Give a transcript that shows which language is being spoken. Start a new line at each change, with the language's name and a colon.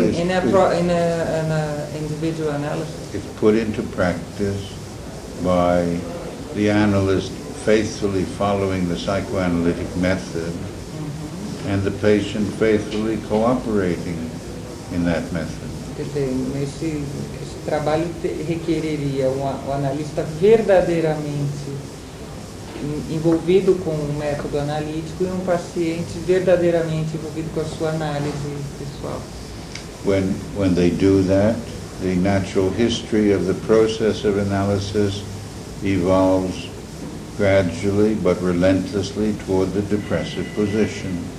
English: in a individual analysis? It's put into practice by the analyst faithfully following the psychoanalytic method and the patient faithfully cooperating in that method.
Portuguese: Quer dizer, esse trabalho requereria o analista verdadeiramente envolvido com o método analítico e um paciente verdadeiramente envolvido com a sua análise pessoal.
English: When they do that, the natural history of the process of analysis evolves gradually but relentlessly toward the depressive position.